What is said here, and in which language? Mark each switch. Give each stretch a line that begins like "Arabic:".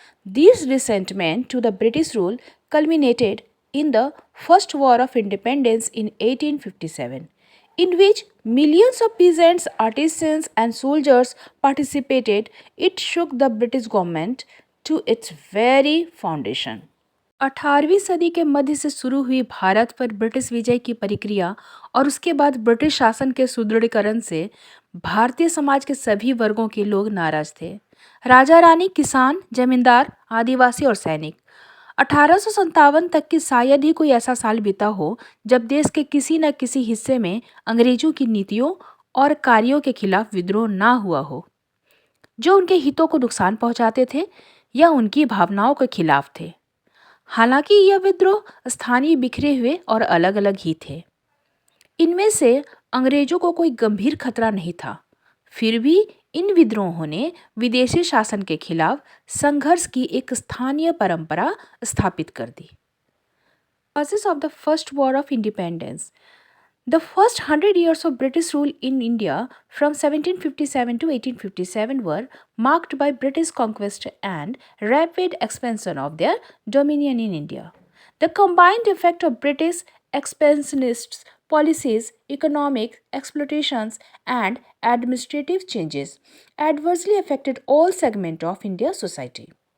English: This resentment to the British rule culminated in the First War of Independence in 1857, in which millions of peasants, artisans, and soldiers participated. It shook the British government to its very foundation.
Hindi: 18वीं सदी के मध्य से शुरू हुई भारत पर British विजय की प्रक्रिया और उसके बाद ब्रिटिश शासन के सुदृढ़ीकरण से भारतीय समाज के सभी वर्गों के लोग नाराज थे। राजा रानी, किसान, जमींदार, आदिवासी और सैनिक। 1857 तक की शायद ही कोई ऐसा साल बीता हो जब देश के किसी न किसी हिस्से में अंग्रेजों की नीतियों और कार्यों के खिलाफ विद्रोह ना हुआ हो, जो उनके हितों को नुकसान पहुंचाते थे या उनकी भावनाओं के खिलाफ थे। हालांकि यह विद्रोह स्थानीय, बिखरे हुए और अलग अलग ही थे। इनमें से अंग्रेजों को कोई गंभीर खतरा नहीं था, फिर भी इन विद्रोहों ने विदेशी शासन के खिलाफ संघर्ष की एक स्थानीय परंपरा स्थापित कर दी।
English: Causes of the First War of Independence. The first 100 years of British rule in India from 1757 to 1857 were marked by British conquest and rapid expansion of their dominion in India. The combined effect of British expansionist policies, economic exploitations, and administrative changes adversely affected all segments of India's society.